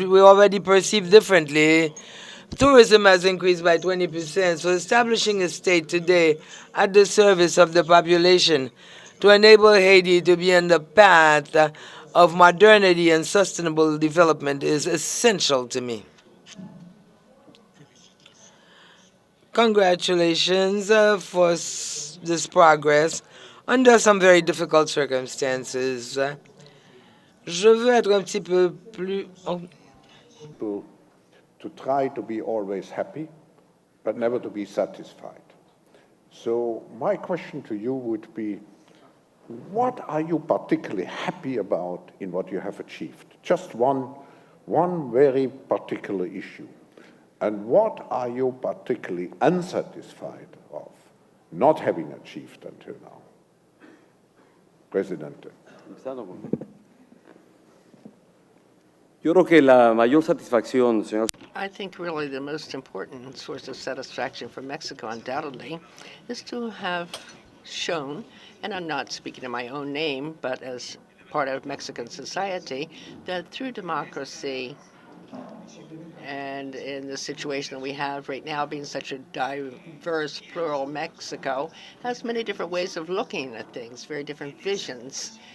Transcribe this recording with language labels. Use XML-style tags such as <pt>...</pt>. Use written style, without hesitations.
<en>We already perceive differently. Tourism has increased by 20%, so establishing a state today at the service of the population to enable Haiti to be on the path of modernity and sustainable development is essential to me. Congratulations for this progress under some very difficult circumstances.</en> <fr>Je veux être un petit peu plus...</fr> <en>To try to be always happy, but never to be satisfied. So my question to you would be, what are you particularly happy about in what you have achieved? Just one very particular issue. And what are you particularly unsatisfied of not having achieved until now?</en> <es>Presidente. Yo creo que la mayor satisfacción, señor.</es> <en>I think really the most important source of satisfaction for Mexico, undoubtedly, is to have shown, and I'm not speaking in my own name, but as part of Mexican society, that through democracy, And in the situation that we have right now, being such a diverse, plural Mexico, has many different ways of looking at things, very different visions.</en>